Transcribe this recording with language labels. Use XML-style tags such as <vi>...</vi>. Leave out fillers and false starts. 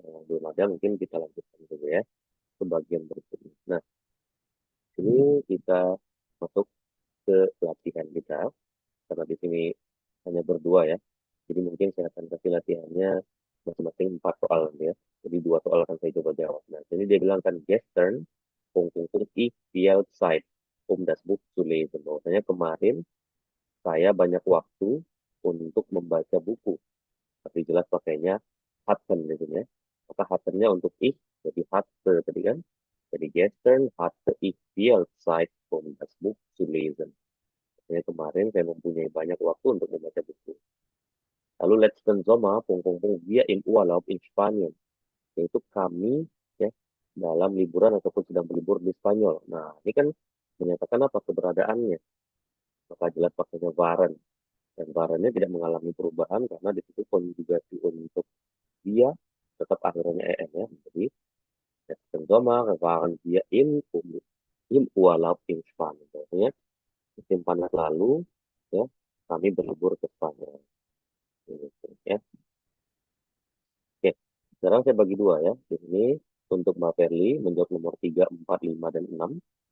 <id>Belum ada, mungkin kita lanjutkan dulu ya ke bagian berikutnya. Nah, ini kita masuk ke latihan kita, karena di sini hanya berdua ya. Jadi mungkin saya akan kasih latihannya masing-masing 4 soal ya. Jadi 2 soal akan saya coba jawab. Nah, ini dia bilang kan</id> <de>gestern, Punkt, Punkt, Punkt, ich die Zeit, das Buch zu lesen.</de> <id>Bahwasanya kemarin saya banyak waktu untuk membaca buku. Tapi jelas pakainya hatten gitu ya. Maka hattennya untuk ich, jadi hatte tadi kan.</id> <de>Jadi gestern hatte ich viel Zeit, das Buch zu lesen.</de> <id>Jadi kemarin saya mempunyai banyak waktu untuk membaca buku. Lalu</id> <de>letzten Sommer, Punkt, Punkt, Punkt, wir im Urlaub in Spanien.</de> <id>Yaitu kami ya dalam liburan ataupun sedang berlibur di Spanyol. Nah, ini kan menyatakan apa keberadaannya. Maka jelas pakainya waren. Dan warennya tidak mengalami perubahan karena di situ konjugasi untuk dia tetap akhirnya en ya.</id> <de>Jadi letzten Sommer waren wir im Urlaub in Spanien.</de> <id>Artinya musim panas lalu ya kami berlibur ke Spanyol. Gitu, ya. Oke, sekarang saya bagi dua ya. Ini untuk Mbak Perli menjawab nomor 3, 4, 5, dan 6.</id>